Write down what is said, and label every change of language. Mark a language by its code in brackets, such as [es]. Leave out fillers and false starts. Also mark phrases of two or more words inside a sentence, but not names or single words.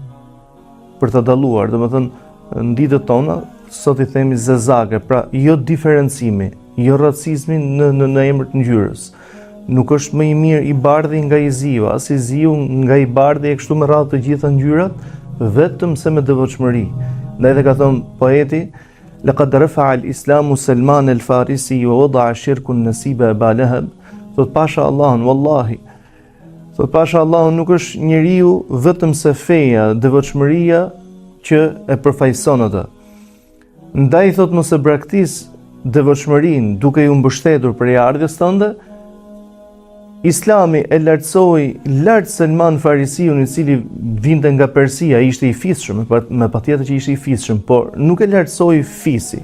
[sq] Domethënë në ditët tona sot i themi zezake, pra jo diferencimi, jo racizmi në emër të ngjyrës. Nuk është më i mirë i bardhi nga i ziu, as i ziu nga i bardhi e kështu me radhë të gjitha ngjyrat, vetëm se me devotshmëri. Ndaj dhe ka thënë poeti, [ar] لقد رفع الإسلام سلمان الفارسي ووضع الشرك النسيب أبا لهب. [sq] Thot pasha Allahun, wallahi. Thot pasha Allahun, nuk është njeriu vetëm se feja, devotshmëria që e përfaqëson atë. Ndaj thot mos e braktis devotshmërinë duke ju mbështetur për ardhjes tënde. Islami e lartësoi lart Salman Farisiun, i cili vinte nga Persia, ishte i fisshëm, me patjetër që ishte i fisshëm, por nuk e lartësoi fisi.